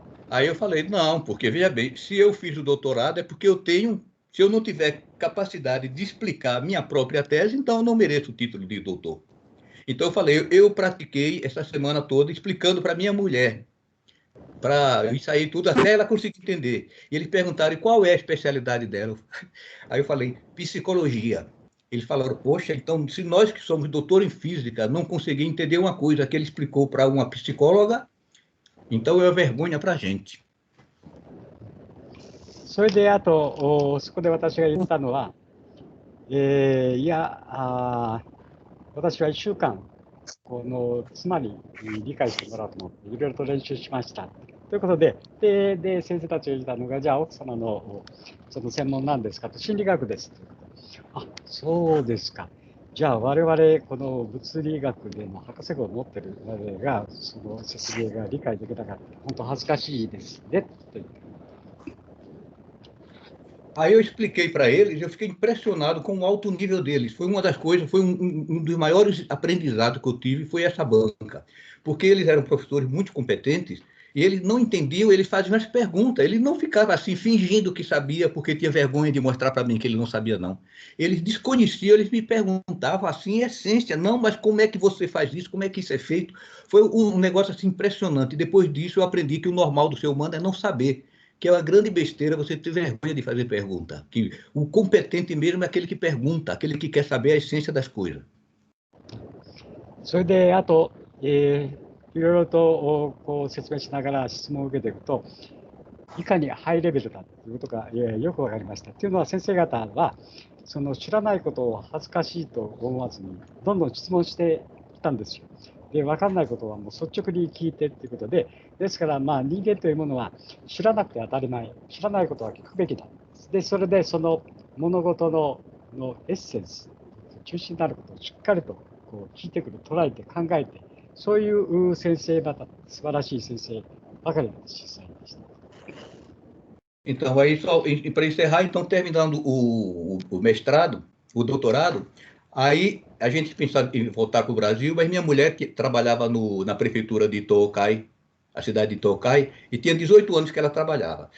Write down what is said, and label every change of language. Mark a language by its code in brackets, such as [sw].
[pt] Aí eu falei, não, porque veja bem, se eu fiz o doutorado é porque eu tenho, se eu não tiver capacidade de explicar a minha própria tese, então eu não mereço o título de doutor. Então eu falei, eu pratiquei essa semana toda explicando para minha mulher, para isso aí tudo, até ela conseguir entender. E eles perguntaram qual é a especialidade dela. Aí eu falei, psicologia. Eles falaram, poxa, então se nós que somos doutor em física não conseguimos entender uma coisa que ele explicou para uma psicóloga, então é vergonha para a gente. [ja] それであと、そこで私が言ったのは、いや、私は1週間この妻に理解してもらおうと思っていろいろと練習しました。ということで、先生たちが言ったのが、じゃあ奥様のその専門なんですかと、心理学です。あ、そうですか。じゃあ我々この物理学での博士号を持ってる我々がその説明が理解できなかった。本当恥ずかしいですねと言って。 [pt] Aí eu expliquei para eles, eu fiquei impressionado com o alto nível deles. Foi uma das coisas, foi um dos maiores aprendizados que eu tive, foi essa banca. Porque eles eram professores muito competentes e eles não entendiam, eles faziam as perguntas. Eles não ficavam assim fingindo que sabia porque tinha vergonha de mostrar para mim que ele não sabia, não. Eles desconheciam, eles me perguntavam assim, em essência, não, mas como é que você faz isso? Como é que isso é feito? Foi um negócio assim impressionante. E depois disso eu aprendi que o normal do ser humano é não saber. Que é uma grande besteira você ter vergonha de fazer pergunta. Que o competente mesmo é aquele que pergunta, aquele que quer saber a essência das coisas. [ja] それで、あと、いろいろとこう説明しながら質問を受けていくと、いかにハイレベルだということがよく分かりました。というのは、先生方は、その知らないことを恥ずかしいと思わずに、どんどん質問してきたんですよ。で、分からないことはもう率直に聞いてということで、ですから、人間というものは知らなくて当たり前、知らないことは聞くべきだ。で、それでその物事のエッセンス、中心になることをしっかりとこう聞いてくる、捉えて考えて、そういう先生方、素晴らしい先生ばかりの実際でした。 [pt] Então, aí só, para encerrar, então, terminando o mestrado, o doutorado, aí a gente pensava em voltar para o Brasil, mas minha mulher que trabalhava na prefeitura de Tokai, a cidade de Tokai, e tinha 18 anos que ela trabalhava.